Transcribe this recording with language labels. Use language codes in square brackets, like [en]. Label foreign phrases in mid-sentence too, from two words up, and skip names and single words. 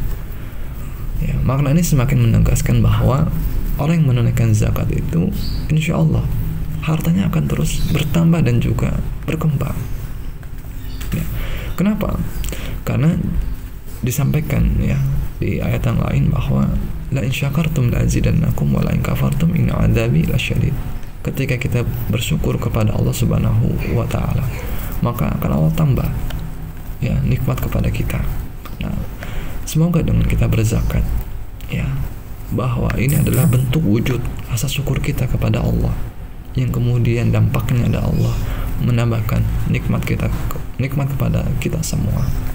[id] Ya, makna ini semakin menegaskan bahwa orang yang menunaikan zakat itu [ar] إن شاء الله [id] hartanya akan terus bertambah dan juga berkembang. Ya. Kenapa? Karena disampaikan ya di ayat yang lain bahwa [ar] لئن شكرتم لأزيدنكم ولئن كفرتم إن عذابي لشديد. [id] Ketika kita bersyukur kepada Allah [ar] سبحانه وتعالى, [id] maka akan Allah tambah ya nikmat kepada kita. Nah, semoga dengan kita berzakat ya bahwa ini adalah bentuk wujud rasa syukur kita kepada Allah, yang kemudian dampaknya ada Allah menambahkan nikmat kepada kita semua.